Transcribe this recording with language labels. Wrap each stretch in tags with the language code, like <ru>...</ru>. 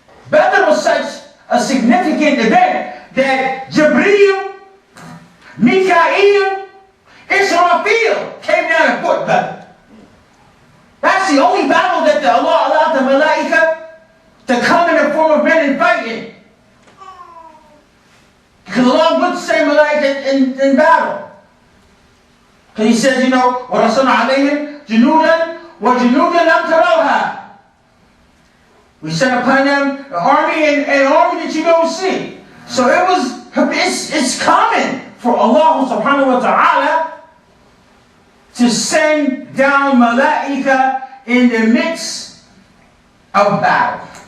<en>Badr was such a significant event that Jibreel, Mikael, Israfil came down and fought Badr. That's the only battle that Allah allowed the Malaika to come in the form of men and fight in. Because Allah would say Malaika in battle. Because He says, you know,</en> <ar>وَرَسَلْنَا عَلَيْهِمْ جُنُودًا وَجُنُودًا لَمْ تَرَوْهَا.</ar> <en>We sent upon them an army that you don't see. So it's common for Allah subhanahu wa ta'ala to send down Malaika in the midst of battle.</en>